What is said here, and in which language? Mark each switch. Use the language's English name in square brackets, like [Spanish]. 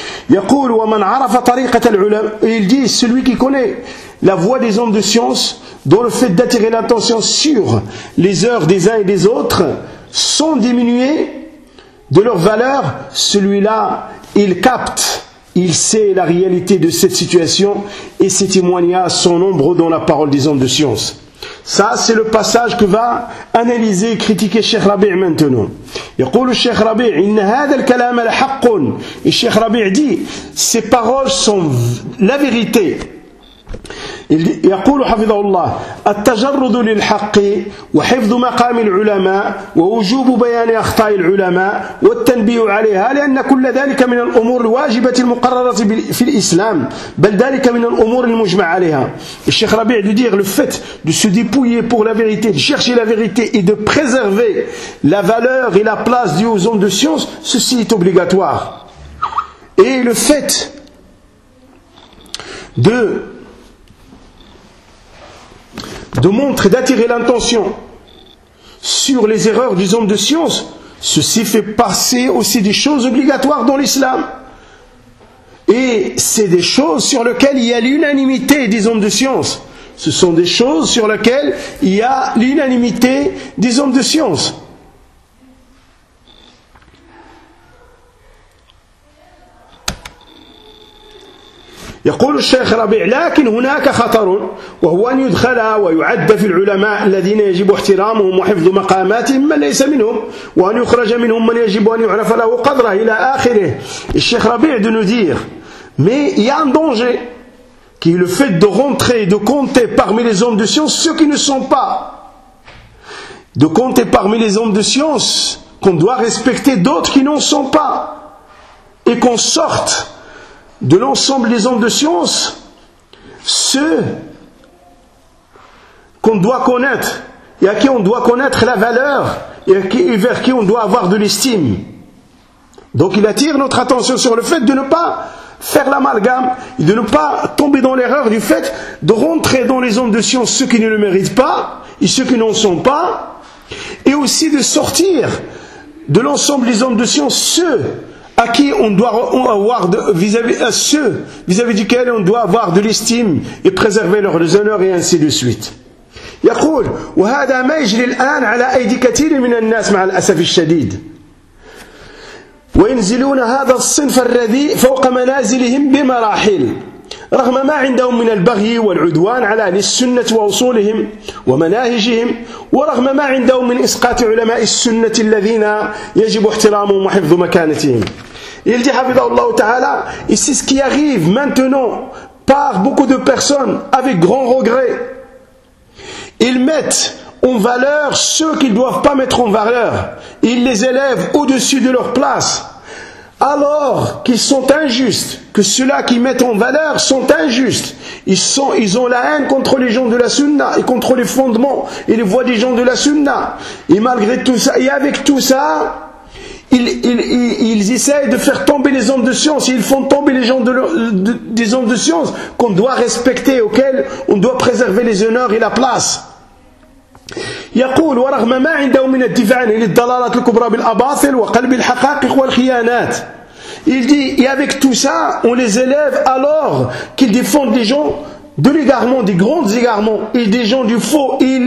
[Arabic] Yaqul wa man arafa tariqat al-ulama, [French] et il dit, celui qui connaît la voie des hommes de science, dont le fait d'attirer l'attention sur les heures des uns et des autres sont diminuées de leur valeur, celui-là, il capte, il sait la réalité de cette situation, et ses témoignages sont nombreux dans la parole des hommes de science. Ça, c'est le passage que va analyser et critiquer Cheikh Rabi' maintenant. [Arabic] يقول الشيخ ربيع إن هذا الكلام الحق. [French] الشيخ ربيع dit, ces paroles sont la vérité. [Arabic] يقول حفظه الله التجرد للحق وحفظ مقام العلماء ووجوب بيان أخطاء العلماء والتنبيه عليها، لأن كل ذلك من الأمور الواجبة المقررة في الإسلام، بل ذلك من الأمور المجمع عليها. الشيخ ربيع يقول [French] le fait de se dépouiller pour la vérité, de chercher la vérité et de préserver la valeur et la place due aux hommes de science, ceci est obligatoire. Et le fait de montrer, d'attirer l'intention sur les erreurs des hommes de science, ceci fait passer aussi des choses obligatoires dans l'islam. Et c'est des choses sur lesquelles il y a l'unanimité des hommes de science. Ce sont des choses sur lesquelles il y a l'unanimité des hommes de science. [Arabic] يقول الشيخ ربيع لكن هناك خطر، وهو أن يدخل ويعد في العلماء الذين يجب احترامهم وحفظ مقاماتهم من ليس منهم، وأن يخرج منهم من يجب أن يعرف له قدره إلى آخره. الشيخ ربيع [French] de nous dire, mais il y a un danger qui est le fait de rentrer et de compter parmi les hommes de science ceux qui ne sont pas. De compter parmi les hommes de science qu'on doit respecter d'autres qui n'en sont pas. Et qu'on sorte de l'ensemble des hommes de science ceux qu'on doit connaître et à qui on doit connaître la valeur et vers qui on doit avoir de l'estime. Donc il attire notre attention sur le fait de ne pas faire l'amalgame, de ne pas tomber dans l'erreur du fait de rentrer dans les hommes de science ceux qui ne le méritent pas et ceux qui n'en sont pas, et aussi de sortir de l'ensemble des hommes de science ceux à qui on doit avoir de, vis-à-vis à ceux vis-à-vis duquel on doit avoir de l'estime et préserver leur honneur et ainsi de suite. [Arabic] يقول وهذا ما يجري الآن على أيدي كثير من الناس مع الأسف الشديد وينزلون هذا الصنف الرذيء فوق منازلهم بمراحل رغم ما عندهم من البغي والعدوان على أهل السنة وأصولهم ومناهجهم ورغم ما عندهم من إسقاط علماء السنة الذين يجب احترامهم وحفظ مكانتهم. يلجي حفظه الله تعالى [French] ici ce qui arrive maintenant par beaucoup de personnes avec grand regret. Ils mettent en valeur ceux qu'ils ne doivent pas mettre en valeur. Ils les élèvent au-dessus de leur place. Alors qu'ils sont injustes, que ceux-là qui mettent en valeur sont injustes. Ils ont la haine contre les gens de la Sunna et contre les fondements et les voies des gens de la Sunna. Et malgré tout ça, et avec tout ça, ils essayent de faire tomber les hommes de science. Ils font tomber les gens des hommes de science qu'on doit respecter, auxquels on doit préserver les honneurs et la place. [Arabic] يقول ورغم ما عنده من الدفاع عن الضلالات الكبرى بالأباطل وقلب الحقائق والخيانات. [French] Il dit, et avec tout ça, on les élève alors qu'ils défendent des gens de l'égarement, des grands égarements et des gens du faux.